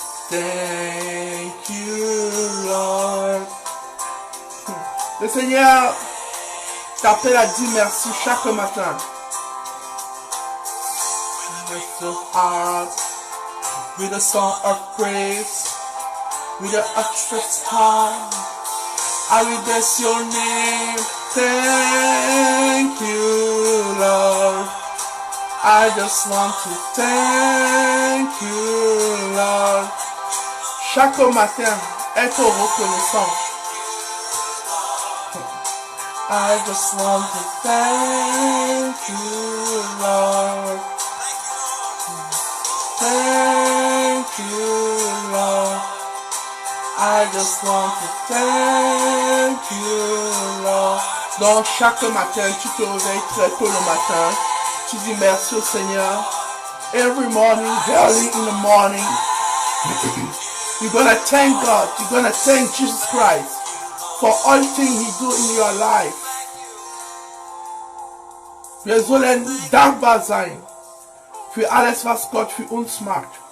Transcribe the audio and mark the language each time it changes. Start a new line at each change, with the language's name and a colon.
English: Thank you, Lord.
French: Le Seigneur t'appelle à dire merci chaque matin.
English: With the heart, with a song of praise, with a outstretched hand, I will bless your name. Thank you, Lord. I just want to thank you, Lord.
French: Chaque matin, être reconnaissant.
English: I just want to thank you, Lord. Thank you, Lord. I just want to thank you, Lord.
French: Donc chaque matin, tu te réveilles très tôt le matin. Tu dis merci au Seigneur.
English: Every morning, early in the morning, you're gonna thank God. You're gonna thank Jesus Christ for all things He do in your life.
German: Wir sollen dankbar sein für alles, was Gott für uns macht.